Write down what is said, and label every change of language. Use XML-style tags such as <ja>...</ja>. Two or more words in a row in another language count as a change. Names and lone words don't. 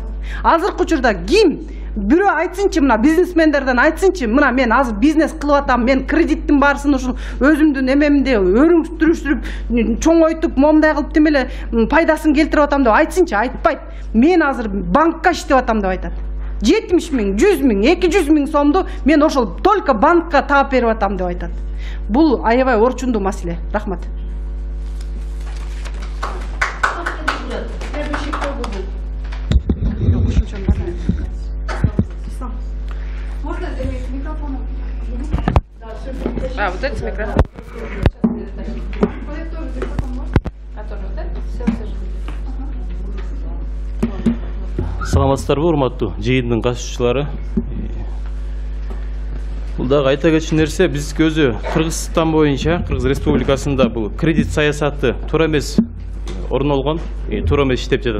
<ky>Азыркы учурда ким бирөө айтсынчы, мына бизнесмендерден айтсынчы, мына мен азыр бизнес кылып атам, мен кредиттин барысын ушул өзүмдүн эмемде өрүңүштүрүп, чоңойтуп, момундай кылып демеле пайдасын келтирип атам деп айтсынчы, айтпайт. Мен азыр банкка иштеп атам деп айтат. 70 миң, 100 миң, 200 миң сомду мен ошол только банкка таап берип атам деп айтат. Бул аябай орчундуу маселе. Рахмат.</ky> <ru>Вот этот микрофон.</ru> <ky>Саламатсыздарбы, урматтуу жыйындын катышуучулары. Бул дагы айта кетчү нерсе, биз өзү Кыргызстан боюнча, Кыргыз Республикасында бул кредит саясаты туура эмес орун алган, туура эмес иштеп жатат.</ky>